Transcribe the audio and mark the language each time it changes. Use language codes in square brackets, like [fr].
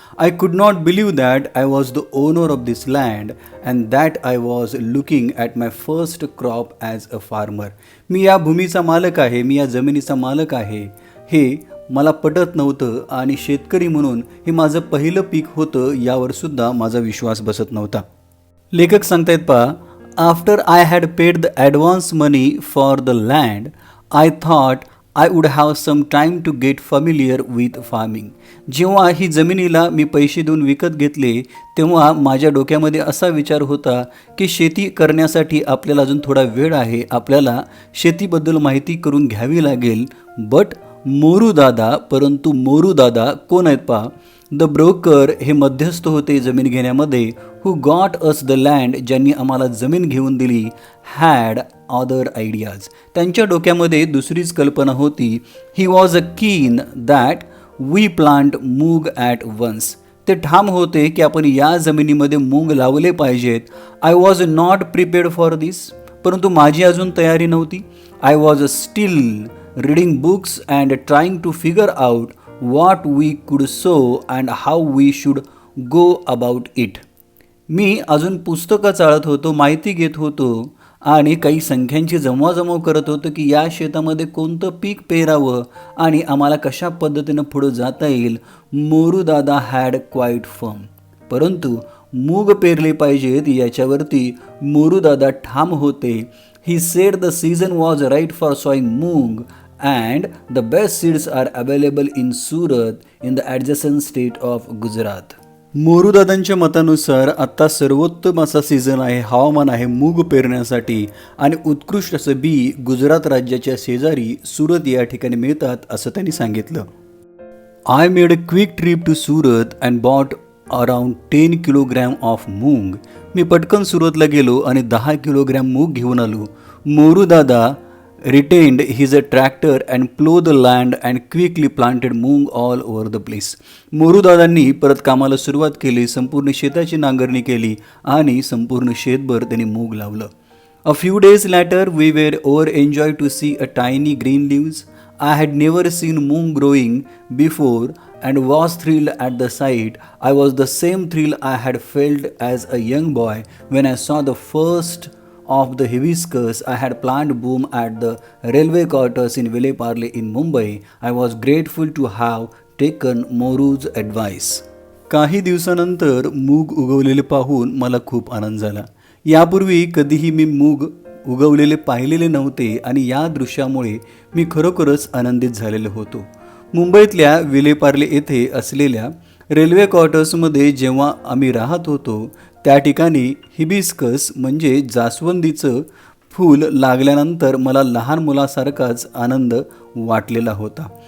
[en] I could not believe that I was the owner of this land and that I was looking at my first crop as a farmer. [mr] मी या भूमीचा मालक आहे, मी या जमिनीचा मालक आहे, हे मला पटत नव्हतं आणि शेतकरी म्हणून हे माझं पहिलं पीक होतं यावर सुद्धा माझा विश्वास बसत नव्हता. लेखक सांगतायत पहा, [en] After I had paid the advance money for the land, I thought I would have some time to get familiar with farming. [mr] जेव्हा ही जमिनीला मी पैसे देऊन विकत घेतले तेव्हा माझ्या डोक्यामध्ये असा विचार होता की शेती करण्यासाठी आपल्याला अजून थोडा वेळ आहे, आपल्याला शेतीबद्दल माहिती करून घ्यावी लागेल. बट परंतु मोरू दादा कोण आहेत पहा? [en] the broker, [mr] हे मध्यस्थ होते जमीन घेण्यामध्ये. [en] who got us the land, [mr] ज्यांनी आम्हाला जमीन घेऊन दिली. [en] had other ideas, [mr] त्यांच्या डोक्यामध्ये दुसरीच कल्पना होती. [en] He was a keen that we plant moong at once. [mr] ते ठाम होते की आपण या जमिनीमध्ये मूग लावले पाहिजेत. [en] I was not prepared for this, [mr] परंतु माझी अजून तयारी नव्हती. [en] I was still reading books and trying to figure out what we could sow and how we should go about it. [mr] मी अजून पुस्तकं चाळत होतो, माहिती घेत होतो आणि काही संख्यांची जमवाजमव करत होतो की या शेतामध्ये कोणतं पीक पेरावं आणि आम्हाला कशा पद्धतीनं पुढं जाता येईल. मोरू दादा [en] had quite firm, [mr] परंतु मूग पेरले पाहिजेत याच्यावरती मोरू दादा ठाम होते. [en] He said the season was right for sowing moong and the best seeds are available in Surat in the adjacent state of Gujarat. [mr] मोरूदादांच्या मतानुसार आत्ता सर्वोत्तम असा सीझन आहे, हवामान आहे मूग पेरण्यासाठी आणि उत्कृष्ट असं बी गुजरात राज्याच्या शेजारी सुरत या ठिकाणी मिळतात असं त्यांनी सांगितलं. [en] I made a quick trip to Surat and bought around 10 kilogram of moong. [mr] मी पटकन सुरतला गेलो आणि 10 किलोग्रॅम मूग घेऊन आलो. [en] Morudada retained his tractor and plowed the land and quickly planted moong all over the place. [mr] मोरूदादांनी परत कामाला सुरुवात केली, संपूर्ण शेताची नांगरणी केली आणि संपूर्ण शेतभर त्यांनी मूग लावलं. [en] A few days later we were overjoyed to see a tiny green leaves. I had never seen moong growing before and was thrilled at the sight. I was the same thrill I had felt as a young boy when I saw the first of the hibiscus I had planted bloom at the railway quarters in Vile Parle in Mumbai. I was grateful to have taken Moru's advice. [mr] काही दिवसानंतर मूग उगवलेले पाहून मला खूप आनंद झाला. यापूर्वी कधीही मी मूग उगवलेले पाहिलेले नव्हते आणि या दृश्यामुळे मी खरोखरच आनंदित झालेलो होतो. मुंबईतल्या विलेपार्ले येथे असलेल्या रेल्वे क्वार्टर्समध्ये जेव्हा आम्ही राहत होतो त्या ठिकाणी हिबिस्कस म्हणजे जास्वंदीचं फूल लागल्यानंतर मला लहान मुलासारखाच आनंद वाटलेला होता.